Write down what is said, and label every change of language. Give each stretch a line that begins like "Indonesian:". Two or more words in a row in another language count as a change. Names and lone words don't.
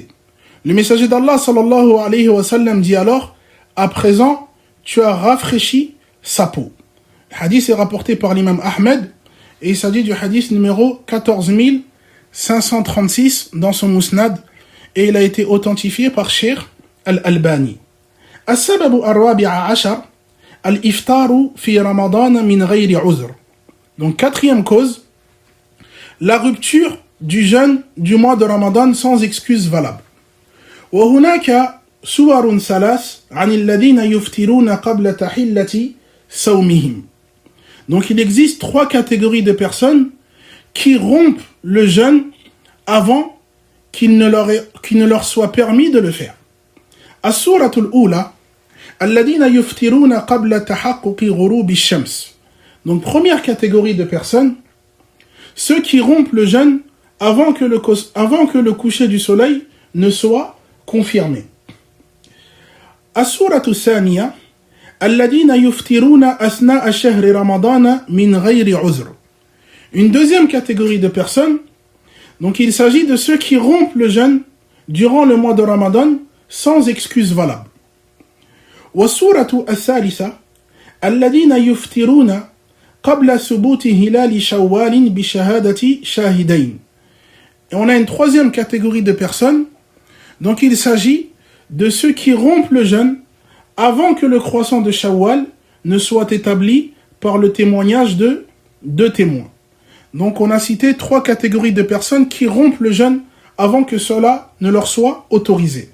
French: Le messager d'Allah
Arabic: صلى الله عليه وسلم
French: dit alors: à présent, tu as rafraîchi sa peau. Le hadith est rapporté par l'imam Ahmed et il s'agit du hadith numéro 14536 dans son Musnad et il a été authentifié par Cheikh Al-Albani.
Arabic: السبب الرابع عشر الإفطار في رمضان من غير عذر.
French: Donc 4e cause, la rupture du jeûne du mois de Ramadan sans excuse valable.
Arabic: وهناك صور ثلاث عن الذين يفطرون قبل تحلة صومهم.
French: Donc il existe 3 catégories de personnes qui rompent le jeûne avant qu'il ne leur soit permis de le faire.
Arabic: الصورة الأولى الذين يفطرون قبل تحقق غروب الشمس.
French: Donc première catégorie de personnes, ceux qui rompent le jeûne avant que le coucher du soleil ne soit confirmé.
Arabic: الصورة الثانية الذين يفطرون أثناء شهر رمضان من غير عذر.
French: Une deuxième catégorie de personnes, donc il s'agit de ceux qui rompent le jeûne durant le mois de Ramadan sans excuse valable.
Arabic: والسورة الثالثة الذين يفطرون قبل ثبوت هلال شوال بشهادة شاهدين.
French: Et on a une troisième catégorie de personnes, donc il s'agit de ceux qui rompent le jeûne avant que le croissant de Shawwal ne soit établi par le témoignage de 2 témoins. Donc on a cité 3 catégories de personnes qui rompent le jeûne avant que cela ne leur soit autorisé.